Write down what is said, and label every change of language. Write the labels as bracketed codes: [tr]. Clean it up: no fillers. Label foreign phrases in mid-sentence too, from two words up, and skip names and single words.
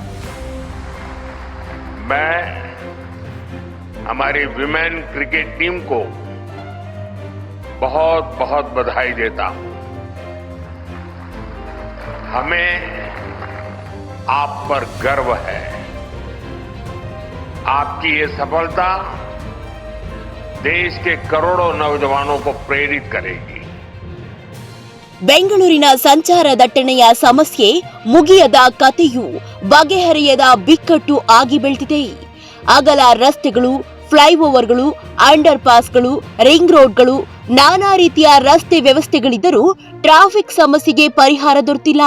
[hi] मैं हमारी [en] women cricket team [hi] को बहुत बहुत बधाई देता हूं. हमें आप पर गर्व है. आपकी ये सफलता देश के करोड़ों नौजवानों को प्रेरित करेगी. [kn] ಬೆಂಗಳೂರಿನ ಸಂಚಾರ ದಟ್ಟಣೆಯ ಸಮಸ್ಯೆ ಮುಗಿಯದ ಕಥೆಯು ಬಗೆಹರಿಯದ ಬಿಕ್ಕಟ್ಟು ಆಗಿ ಬೆಳೆದಿದೆ. ಅಗಲ ರಸ್ತೆಗಳು, ಫ್ಲೈಓವರ್ಗಳು, [en] under passgalu, ring roadgalu, [kn] ನಾನಾ ರೀತಿಯ ರಸ್ತೆ ವ್ಯವಸ್ಥೆಗಳಿದ್ದರೂ ಟ್ರಾಫಿಕ್ ಸಮಸ್ಯೆಗೆ ಪರಿಹಾರ ದೊರೆತಿಲ್ಲ.